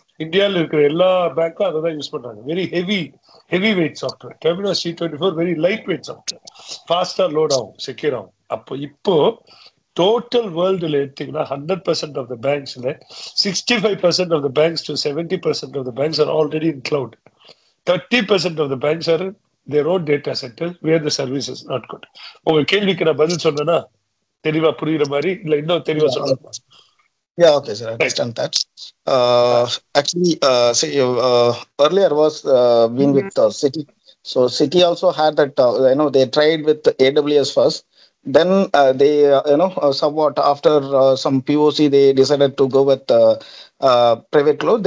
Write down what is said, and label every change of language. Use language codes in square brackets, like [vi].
[ta] இந்தியாவில் இருக்கிற எல்லா பேங்க்கும் அதை தான் யூஸ் பண்றாங்க. [en] Very heavy weight software. Temenos T24 very light weight software. ஃபாஸ்டா load ஆகும், secure ஆகும். [ta] இப்போ டோட்டல் வேர்ல்டுல எடுத்தீங்கன்னா [en] 100% of the பேங்க்ஸ்ல 65% of the banks to 70% of the banks are already in cloud. 30% of the banks are their own data centers where the service is not good. [ta] உங்க கேள்விக்கு நான் பதில் சொன்னேன்னா தெளிவா புரியுற மாதிரி, இல்ல இன்னும் தெளிவா சொல்லணுமா? [en] Yeah, okay, sir. I understand that. Actually, see, earlier was been with City. So City also had that. They tried with AWS first. Then they, somewhat after some POC, they decided to go with private cloud.